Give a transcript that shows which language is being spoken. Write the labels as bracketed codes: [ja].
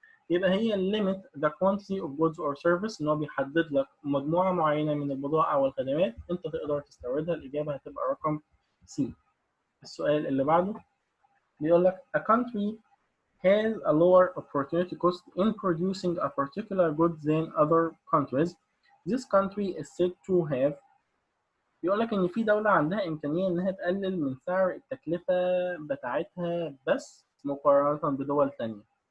[ar] يبقى هي [en] limit the quantity of goods or service، [ar] إن هو بيحدد لك مجموعة معينة من البضائع والخدمات أنت تقدر تستوردها. الإجابة هتبقى رقم C. السؤال اللي بعده بيقول لك [en] a country has a lower opportunity cost in producing a particular good than other countries. This country is said to have. [ar] بيقول لك إن في دولة عندها إمكانية إنها تقلل من سعر التكلفة بتاعتها بس مقارنة بدول تانية.